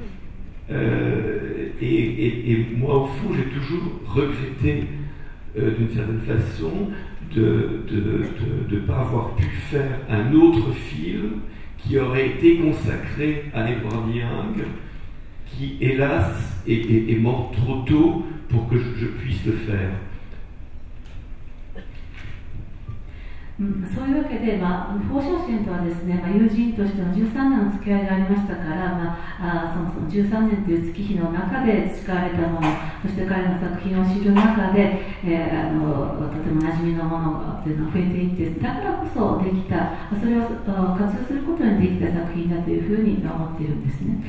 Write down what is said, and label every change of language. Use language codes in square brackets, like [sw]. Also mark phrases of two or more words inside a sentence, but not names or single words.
[fr] Et moi, au fond, j'ai toujours regretté, d'une certaine façon, de ne pas avoir pu faire un autre film qui aurait été consacré à Edward Young, qui, hélas, est mort trop tôt pour que je puisse le faire. [ja] そういうわけで、彭紹賢とはですね、友人としての13年の付き合いがありましたから、その13年という月日の中で培われたもの、そして彼の作品を知る中で、とても馴染みのものというのが増えていって、だからこそできた、それを活用することにできた作品だというふうに思っているんですね。